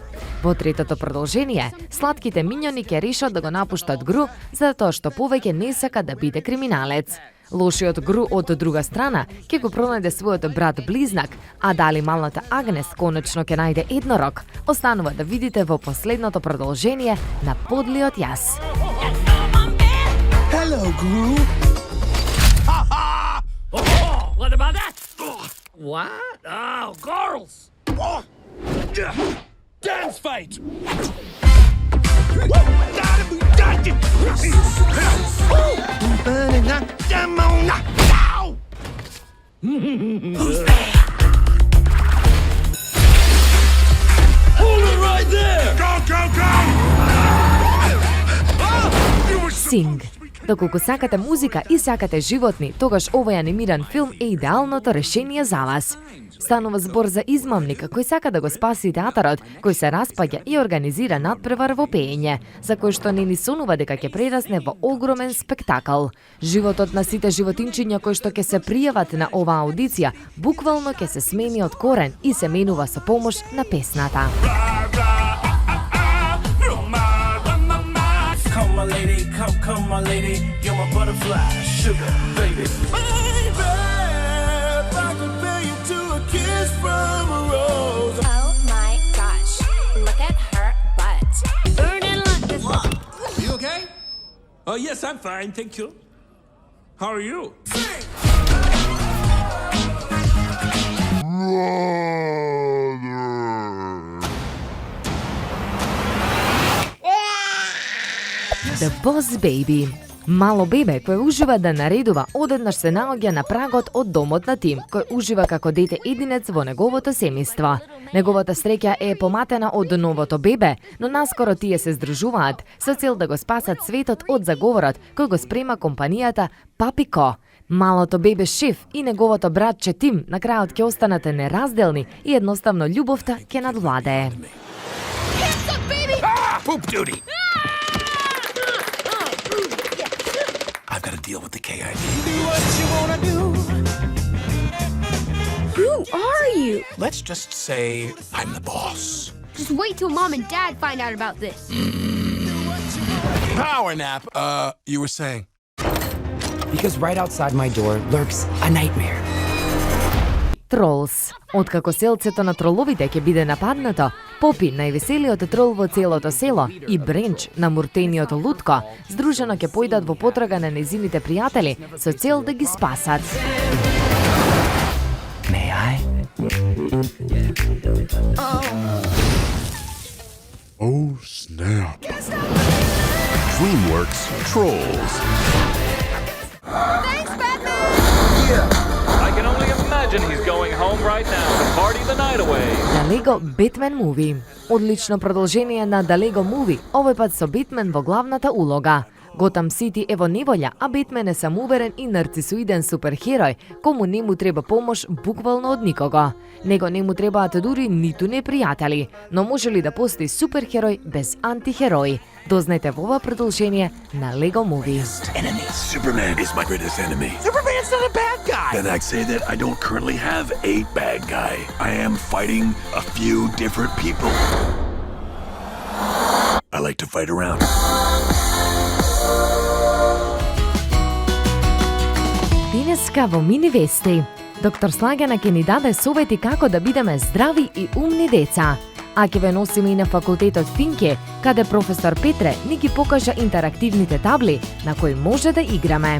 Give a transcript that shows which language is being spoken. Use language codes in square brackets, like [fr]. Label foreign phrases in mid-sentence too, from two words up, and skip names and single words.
[mk] Во третото продолжение, сладките миньони ќе решат да го напуштат Гру, затоа што повеќе не сака да биде криминалец. Лошиот Гру од друга страна ќе го пронајде својот брат-близнак, а дали малата Агнес конечно ќе најде еднорог, останува да видите во последното продолжение на Подлиот јас. [en] Hello, Gru. What about that? What? Oh, girls! Dance fight! Hold it right there! Go, go, go! Sing. [mk] Доколку сакате музика и сакате животни, тогаш овој анимиран филм е идеалното решение за вас. Станува збор за измамник кој сака да го спаси театарот, кој се распаѓа и организира надпревар во пеење, за кој што не ни сонува дека ќе прерасне во огромен спектакл. Животот на сите животинчиња кои што ќе се пријават на оваа аудиција, буквално ќе се смени од корен и се менува со помош на песната. [en] My lady, come, my lady, you're my butterfly, sugar, baby. Baby, if I could pay you to a kiss from a rose. Oh my gosh, look at her butt. Burning like this. Are you okay? Oh, yes, I'm fine, thank you. How are you? Sing! The Boss Baby. [mk] Мало бебе кој ужива да наредува, одеднаш се наоѓа на прагот од домот на Тим, кој ужива како дете единец во неговото семејство. Неговата среќа е поматена од новото бебе, но наскоро тие се здружуваат со цел да го спасат светот од заговорот кој го спрема компанијата Папико. Малото бебе Шиф и неговото братче Тим на крајот ќе останат неразделни и едноставно љубовта ќе надвладее. [en] Poop duty! I've got to deal with the KID. Do what you wanna do. Who are you? Let's just say I'm the boss. Just wait till Mom and Dad find out about this. Power nap. You were saying? Because right outside my door lurks a nightmare. [mk] Тролс. Откако селцето на троловите ќе биде нападнато, Попи, највеселиот трол во целото село, и Бренч, намуртениот лутко, здружено ќе појдат во потрага на незините пријатели со цел да ги спасат. [en] May I? Oh, snap. DreamWorks Trolls. Thanks, Batman! I can only imagine he's going home right now to party the night away. The Lego Batman Movie. [mk] Одлично продолжение на The Lego Movie, овој пат со Бетмен во главната улога. Готам Сити е во неволја, а Бетмен е самоуверен и нарцисоиден суперхерој, кому не му треба помош буквално од никого. Него не му требаат дури ниту непријатели, но може ли да постои суперхерој без антихерој? Дознајте во ова продолжение на Lego Movie. [en] Superman is my greatest enemy. Superman's not a bad guy. Then I'd say that I don't currently have a bad guy. I am fighting a few different people. I like to fight around. [mk] Денеска во Мини Вести. Доктор Слагена ќе ни даде совети како да бидеме здрави и умни деца. А ќе ве носиме и на факултетот Финке, каде професор Петре ни ги покажа интерактивните табли на кои може да играме.